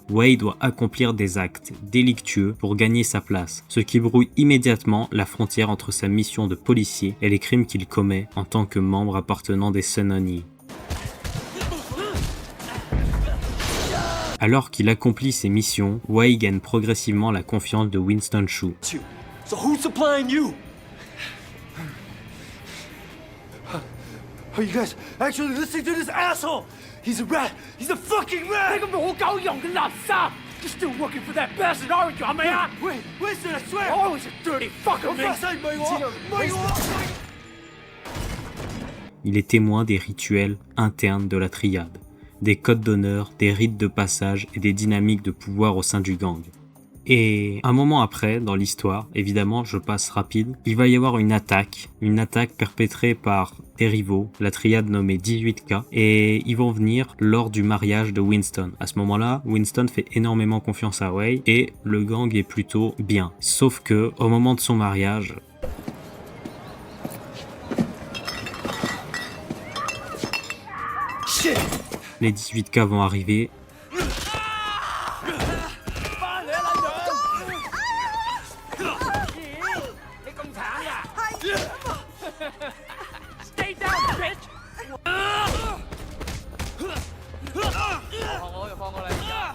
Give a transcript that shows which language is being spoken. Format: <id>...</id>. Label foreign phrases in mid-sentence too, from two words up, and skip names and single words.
<fr>Wei doit accomplir des actes délictueux pour gagner sa place, ce qui brouille immédiatement la frontière entre sa mission de policier et les crimes qu'il commet en tant que membre appartenant des Sun On Yee. Alors qu'il accomplit ses missions, Wei gagne progressivement la confiance de Winston Choo.</fr> <en>So who's supplying you? Are you guys actually listening to this asshole? He's a rat. He's a fucking rat.</en> <yue>你咁冇狗用嘅垃圾 ！</yue> <en>You're still working for that bastard, aren't you？</en> <yue>係咪啊</yue> <en>Wait, Winston, I swear. I was a dirty fucker,</en> <yue>我發誓唔係我，唔係我。</yue> <fr>Il est témoin des rituels internes de la triade, des codes d'honneur, des rites de passage et des dynamiques de pouvoir au sein du gang. Et un moment après, dans l'histoire, évidemment, je passe rapide, il va y avoir une attaque perpétrée par des rivaux, la triade nommée 18K, et ils vont venir lors du mariage de Winston. À ce moment-là, Winston fait énormément confiance à Wei, et le gang est plutôt bien. Sauf que, au moment de son mariage, les 18K vont arriver.</fr> <en>Stay down, bitch！</en> <yue>放過你。</yue>